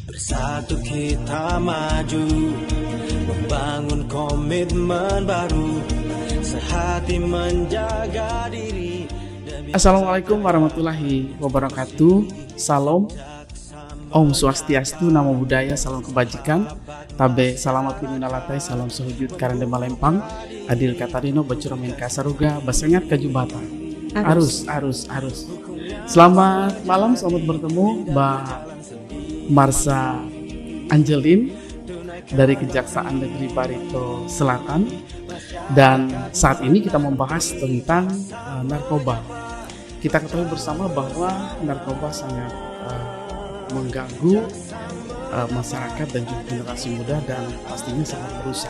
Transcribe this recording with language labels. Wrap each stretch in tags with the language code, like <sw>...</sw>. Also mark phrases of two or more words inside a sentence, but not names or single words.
<id>Bersatu kita maju, membangun komitmen baru, sehati menjaga diri.</id> <ar>السلام عليكم ورحمة الله وبركاته.</ar> <id>Salam,</id> <sa>Om Swastiastu,</sa> <pi>Namo Buddhaya,</pi> <id>salam kebajikan.</id> <nij>Tabe salamat piminalatai, salam sehujud karende malempang.</nij> <knx>Adil katarino bacuramin kasaruga, basengat kajubata. Arus.</knx> <id>Selamat malam, selamat bertemu Mbak Marsha Angelin dari Kejaksaan Negeri Barito Selatan. Dan saat ini kita membahas tentang narkoba. Kita ketahui bersama bahwa narkoba sangat mengganggu masyarakat dan juga generasi muda dan pastinya sangat merusak.</id>